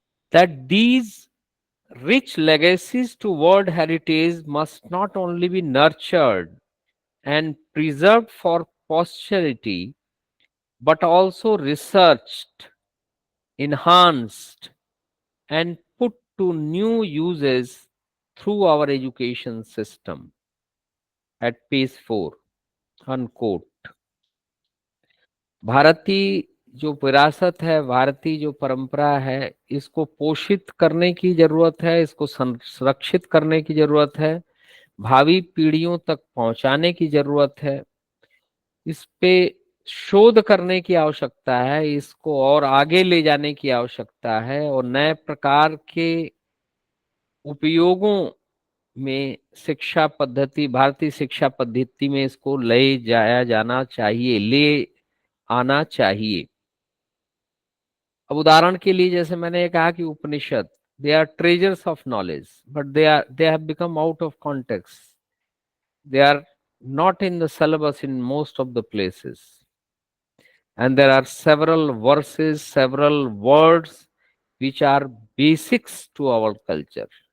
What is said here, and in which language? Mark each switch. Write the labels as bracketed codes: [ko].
[en] that these rich legacies to world heritage must not only be nurtured and preserved for posterity but also researched, enhanced, and put to new uses through our education system at page 4 unquote. [hi] भारतीय जो विरासत है, भारतीय जो परंपरा है, इसको पोषित करने की जरूरत है, इसको संरक्षित करने की जरूरत है, भावी पीढ़ियों तक पहुंचाने की जरूरत है, इस पे शोध करने की आवश्यकता है, इसको और आगे ले जाने की आवश्यकता है और नए प्रकार के उपयोगों में शिक्षा पद्धति, भारतीय शिक्षा पद्धति में इसको ले जाया जाना चाहिए, ले आना चाहिए। अब उदाहरण के लिए जैसे मैंने ये कहा कि [en] Upanishad, they are treasures of knowledge but they have become out of context, they are not in the syllabus in most of the places, and there are several verses, several words which are basics to our culture.